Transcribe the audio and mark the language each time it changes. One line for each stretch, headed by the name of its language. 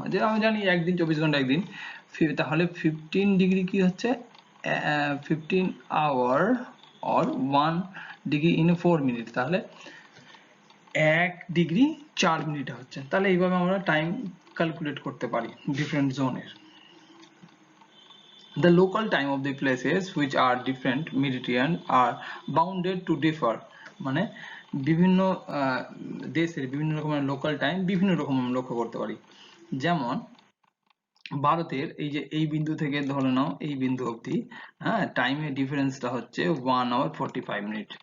Bangla: যে আমি জানি একদিন 24 ঘন্টা একদিন, তাহলে 15 ডিগ্রি কি হচ্ছে 15 hour or 1 degree in 4 minute, তাহলে 1 ডিগ্রি 4 মিনিট হচ্ছে। তাহলে এইভাবে আমরা টাইম ক্যালকুলেট করতে পারি ডিফারেন্ট জোনের।
English: The local time of the places which are different meridian are bounded to differ,
Bangla: মানে বিভিন্ন দেশের বিভিন্ন রকমের লোকাল টাইম বিভিন্ন রকম আমরা লক্ষ্য করতে পারি। যেমন ভারতের এই যে এই বিন্দু থেকে ধরে নাও এই বিন্দু অবধি, হ্যাঁ টাইমের ডিফারেন্সটা হচ্ছে 1 hour 45 মিনিট।